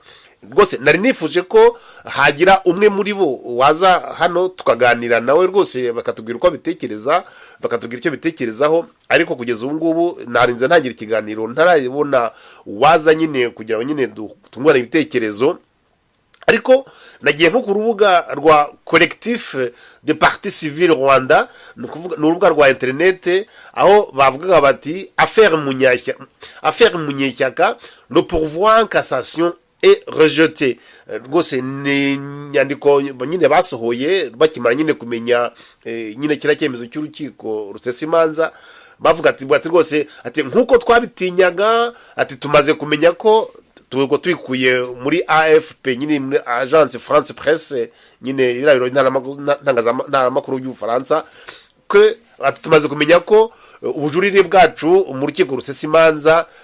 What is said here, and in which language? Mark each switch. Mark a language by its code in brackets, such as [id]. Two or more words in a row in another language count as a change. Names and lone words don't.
[rw] Rwose nari nifuje ko hagira umwe muri bo waza hano tukaganira nawe rwose bakatubwira uko bitekereza, bakatubwira icyo bitekerezaho, ariko kugeza ubu ngubu narinze ntangira ikiganiro ntarabona waza nyine kugira ngo nyine tungurane ibitekerezo. Ariko nagiye nko ku rubuga rwa Collectif de Parti Civile Rwanda, ni urubuga rwa internet, aho bavugaga bati [fr] affaire Munyeshyaka, le pourvoi en cassation est rejeté. [rw] Rwose ni nyandiko nyine basohoye bakimara nyine kumenya nyine kira cyemezo cy'urukiko rusesa imanza, bavuga ati rwose ati nkuko twabitinyaga, ati tumaze kumenya ko twikuye muri AFP nyine muri Agence France Presse nyine irabiro ntaramakuru y'Ubufaransa, ko tumaze kumenya ko ubujurire bwacu mu rukiko rusesa imanza